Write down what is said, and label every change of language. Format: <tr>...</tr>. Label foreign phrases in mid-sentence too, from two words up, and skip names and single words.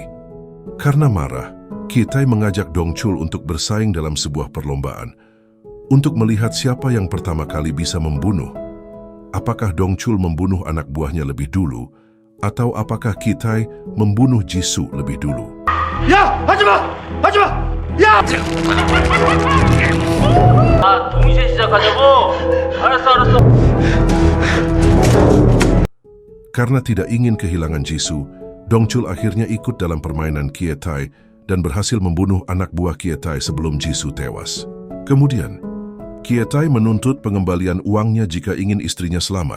<id>Karena marah, Kitai mengajak Dong Chul untuk bersaing dalam sebuah perlombaan untuk melihat siapa yang pertama kali bisa membunuh. Apakah Dong Chul membunuh anak buahnya lebih dulu, atau apakah Kitai membunuh Jisoo lebih dulu?</id> <ko>야! 하지마! 하지마! 야! 동시에 시작하자고? 알았어.</ko> <id>Karena tidak ingin kehilangan Jisoo, Dong Chul akhirnya ikut dalam permainan Kitai dan berhasil membunuh anak buah Kitai sebelum Jisoo tewas. Kemudian, Kitai menuntut pengembalian uangnya jika ingin istrinya selamat.</id>